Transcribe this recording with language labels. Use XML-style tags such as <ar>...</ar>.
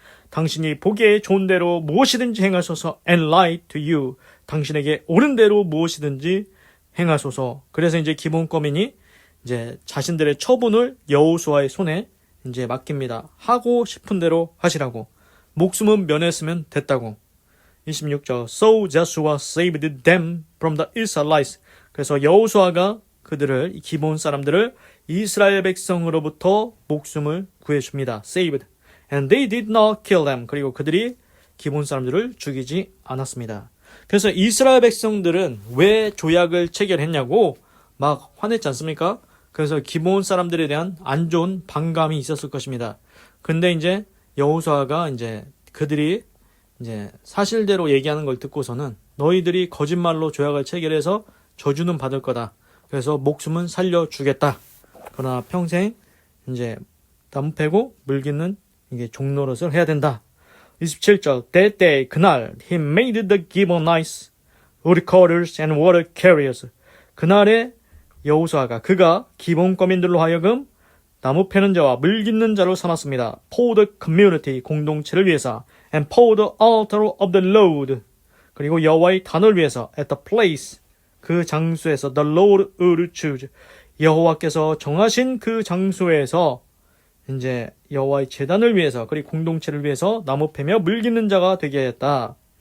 <ko>당신이 보기에 좋은 대로 무엇이든지 행하소서.</ko> <en>And right to you.</en> <ko>당신에게 옳은 대로 무엇이든지 행하소서. 그래서 이제 기본 거민이 이제 자신들의 처분을 여호수아의 손에 이제 맡깁니다. 하고 싶은 대로 하시라고. 목숨은 면했으면 됐다고.</ko> <en>26절 So Joshua saved them from the Israelites.</en> <ko>그래서 여호수아가 그들을, 기본 사람들을 이스라엘 백성으로부터 목숨을 구해줍니다.</ko> <en>Saved. And they did not kill them.</en> <ko>그리고 그들이 기본 사람들을 죽이지 않았습니다. 그래서 이스라엘 백성들은 왜 조약을 체결했냐고 막 화냈지 않습니까? 그래서 기본 사람들에 대한 안 좋은 반감이 있었을 것입니다. 근데 이제 여호수아가 이제 그들이 이제 사실대로 얘기하는 걸 듣고서는 너희들이 거짓말로 조약을 체결해서 저주는 받을 거다. 그래서 목숨은 살려주겠다. 그러나 평생 이제 나무 패고 물 깃는 이게 종노릇을 해야 된다.</ko> <en>27절 That day</en> <ko>그날</ko> <en>he made the Gibeonites woodcutters and water carriers.</en> <ko>그날에 여호수아가 그가 기본 거민들로 하여금 나무 패는 자와 물 깃는 자로 삼았습니다.</ko> <en>For the community</en> <ko>공동체를 위해서</ko> <en>and for the altar of the Lord</en> <ko>그리고 여호와의 단을 위해서</ko> <en>at the place</en> <ko>그 장소에서</ko> <en>the Lord would choose</en> <ko>여호와께서 정하신 그 장소에서 이제 여호와의 제단을 위해서 그리고 공동체를 위해서 나무 패며 물 깃는 자가 되게 하였다.</ko>